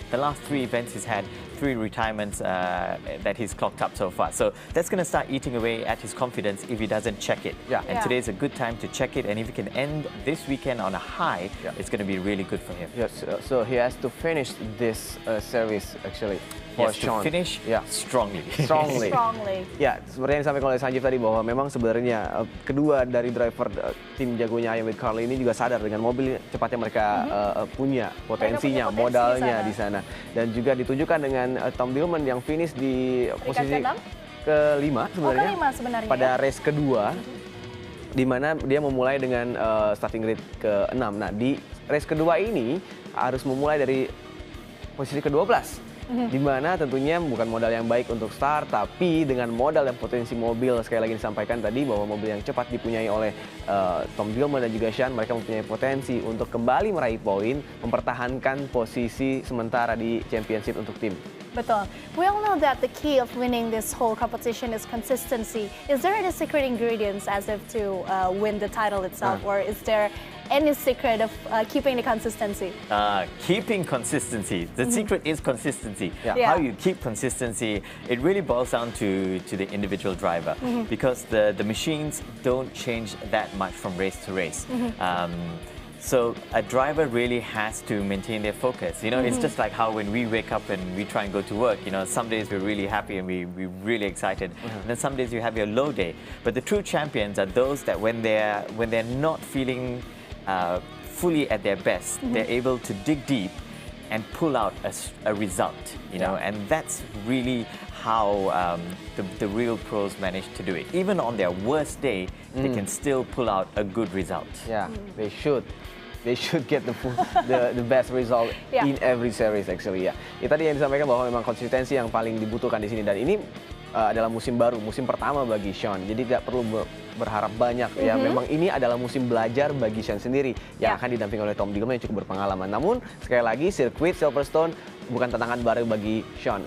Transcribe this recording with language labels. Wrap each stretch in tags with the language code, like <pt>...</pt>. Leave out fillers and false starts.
<en>The last 3 events he's had, 3 retirements that he's clocked up so far. So that's going to start eating away at his confidence if he doesn't check it. And today's a good time to check it. And if he can end this weekend on a high, it's going to be really good for him. Yes, so he has to finish this series actually. For Sean. To finish strongly.</en> <id>Ya, seperti yang disampaikan oleh Sanjeev tadi, bahwa memang sebenarnya kedua dari driver tim jagonya Ayam with Carly ini juga sadar dengan mobil cepatnya mereka punya potensinya, modalnya di sana. Dan juga ditunjukkan dengan Tom Dillman yang finish di posisi ke-5 sebenarnya, pada race kedua, di mana dia memulai dengan starting grid ke-6. Nah, di race kedua ini harus memulai dari posisi ke-12. Di mana tentunya bukan modal yang baik untuk start, tapi dengan modal dan potensi mobil, sekali lagi disampaikan tadi bahwa mobil yang cepat dipunyai oleh Tom Dillman dan juga Sean, mereka mempunyai potensi untuk kembali meraih poin, mempertahankan posisi sementara di championship untuk tim. Betul.</id> <en>We all know that the key of winning this whole competition is consistency. Is there any secret ingredients as if to win the title itself, or is there any secret of keeping the consistency? Keeping consistency. The secret is consistency. How you keep consistency, it really boils down to the individual driver, because the machines don't change that much from race to race. So a driver really has to maintain their focus. You know, it's just like how when we wake up and we try and go to work, you know, some days we're really happy and we're really excited. And then some days you have your low day. But the true champions are those that when they're not feeling fully at their best, they're able to dig deep and pull out a result, you know, and that's really how the real pros manage to do it. Even on their worst day, they can still pull out a good result. Yeah, they should. They should get the best result in every series actually ya.</en> <id>Ya tadi yang disampaikan bahwa memang konsistensi yang paling dibutuhkan di sini dan ini adalah musim baru, musim pertama bagi Sean. Jadi tidak perlu berharap banyak ya. Memang ini adalah musim belajar bagi Sean sendiri yang akan didampingi oleh Tom Dillman yang cukup berpengalaman. Namun sekali lagi sirkuit Silverstone bukan tantangan baru bagi Sean.</id>